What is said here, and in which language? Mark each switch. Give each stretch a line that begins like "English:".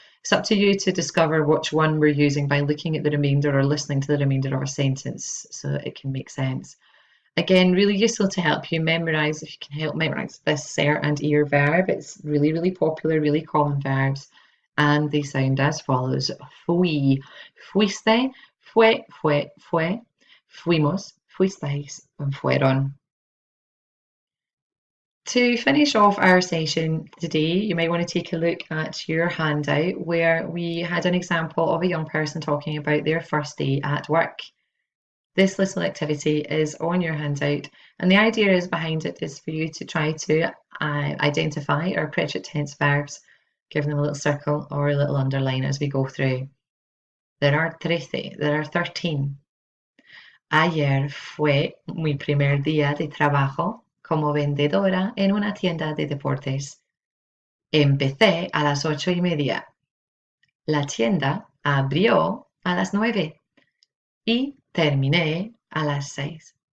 English: It's up to you to discover which one we're using by looking at the remainder or listening to the remainder of a sentence so that it can make sense. Again, really useful to help you memorize, if you can help memorize this ser and ir verb. It's really, really popular, really common verbs. And they sound as follows.
Spanish: Fui, fuiste, fue, fue, fue, fuimos, fuisteis, and fueron.
English: To finish off our session today, you might want to take a look at your handout where we had an example of a young person talking about their first day at work. This little activity is on your handout, and the idea is behind it is for you to try to identify our preterite tense verbs, give them a little circle or a little underline as we go through. There are 13.
Spanish: Ayer fue mi primer día de trabajo como vendedora en una tienda de deportes. Empecé a las 8:30. La tienda abrió a las 9 y terminé a las 6.